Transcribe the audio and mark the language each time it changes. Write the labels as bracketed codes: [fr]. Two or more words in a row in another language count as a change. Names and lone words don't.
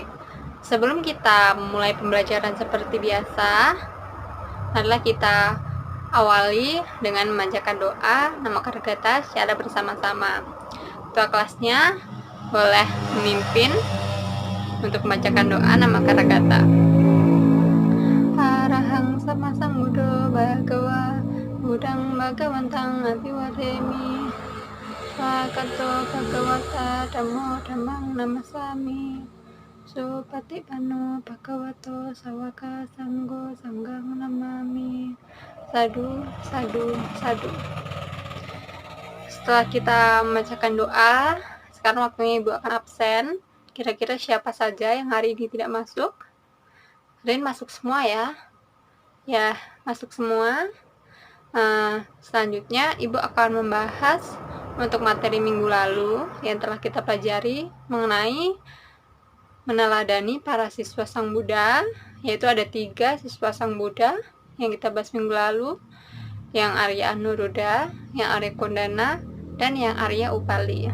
[id] Sebelum kita memulai pembelajaran seperti biasa, adalah kita awali dengan memanjatkan doa nama Karagata secara bersama-sama. Ketua kelasnya boleh memimpin untuk membacakan doa nama Karagata. [pi] Arahang sama sambuddho bhagawa budang bhagawantang abiwademi swakato bhagawata dhammo dhammang namasami Supatipano bhagavato sawaka sanggo sanggang namami. Sadu, sadu, sadu. [id] Setelah kita membacakan doa, sekarang waktunya Ibu akan absen. Kira-kira siapa saja yang hari ini tidak masuk? Hari ini masuk semua ya? Ya, masuk semua. Selanjutnya Ibu akan membahas untuk materi minggu lalu yang telah kita pelajari mengenai meneladani para siswa Sang Buddha, yaitu ada 3 siswa Sang Buddha yang kita bahas minggu lalu, yang Arya Anuruddha, yang Arya Kondana, dan yang Arya Upali.